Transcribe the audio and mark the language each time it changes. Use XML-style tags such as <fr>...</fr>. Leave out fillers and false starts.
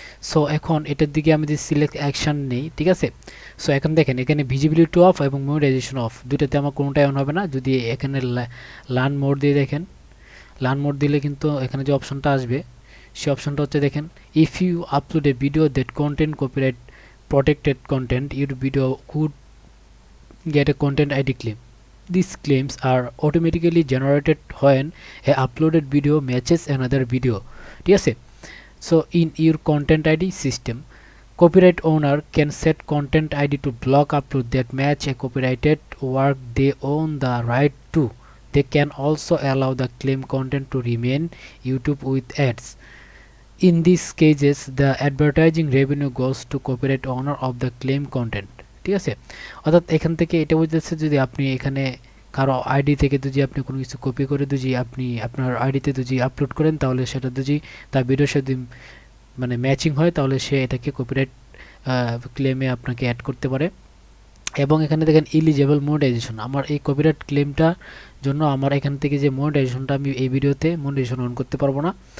<bn>So এখন এটার দিকে আমি যদি সিলেক্ট অ্যাকশান নেই, ঠিক আছে। সো এখন দেখেন এখানে ভিজিবিলিটি অফ এবং মনিটাইজেশন অফ, দুটাতে আমার কোনোটাই অন হবে না। যদি এখানে লার্ন মোড দিয়ে দেখেন, লার্ন মোড দিলে কিন্তু এখানে যে অপশনটা আসবে সেই অপশনটা হচ্ছে দেখেন,</bn> <en>If you upload a video that content copyright protected content, your video could get a content ID claim. These claims are automatically generated when a uploaded video matches another video,</en> <bn>ঠিক আছে।</bn> <en>So in your content ID system, copyright owner can set content ID to block upload that match a copyrighted work they own the right to. They can also allow the claim content to remain YouTube with ads. In these cases, the advertising revenue goes to copyright owner of the claim content,</en> <bn>ঠিক আছে। অর্থাৎ এখান থেকে এটা বুঝতেছে যদি আপনি এখানে কারো আইডি থেকে যদি আপনি কোনো কিছু কপি করে যদি আপনি আপনার আইডিতে যদি আপলোড করেন তাহলে সেটা যদি তার ভিডিওর সাথে মানে ম্যাচিং হয় তাহলে সে এটাকে কপিরাইট ক্লেমে আপনাকে অ্যাড করতে পারে। এবং এখানে দেখেন ইলিজেবল মনিটাইজেশন, আমার এই কপিরাইট ক্লেমটার জন্য আমার এখান থেকে যে মনিটাইজেশনটা আমি এই ভিডিওতে মনিটাইজেশন অন করতে পারবো না।</bn>